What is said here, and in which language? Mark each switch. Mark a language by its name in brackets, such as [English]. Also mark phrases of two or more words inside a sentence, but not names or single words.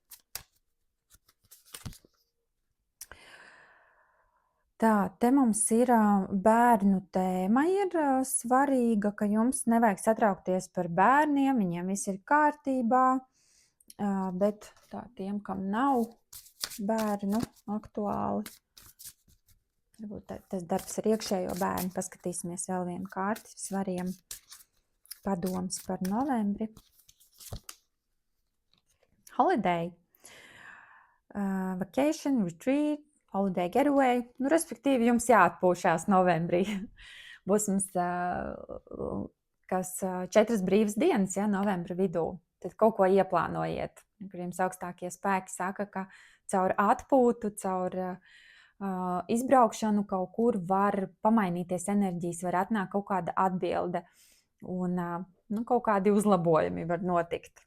[Latvian] Te mums ir bērnu tēma, ir svarīga, ka jums nevajag satraukties par bērniem, viņiem viss ir kārtībā, bet tiem, kam nav bērnu aktuāli, varbūt tas darbs ar iekšējo bērnu, paskatīsimies vēl vienu kārti, svariem padoms par novembri. [English] Holiday, vacation, retreat, holiday getaway, [Latvian] nu, respektīvi jums jāatpūšās novembrī. Būs mums 4 brīvas dienas, ja, novembra vidū. Tad kaut ko ieplānojiet, kur jums augstākie spēki saka, ka caur atpūtu, caur izbraukšanu kaut kur var pamainīties enerģijas, var atnākt kaut kāda atbilde un kaut kādi uzlabojumi var notikt.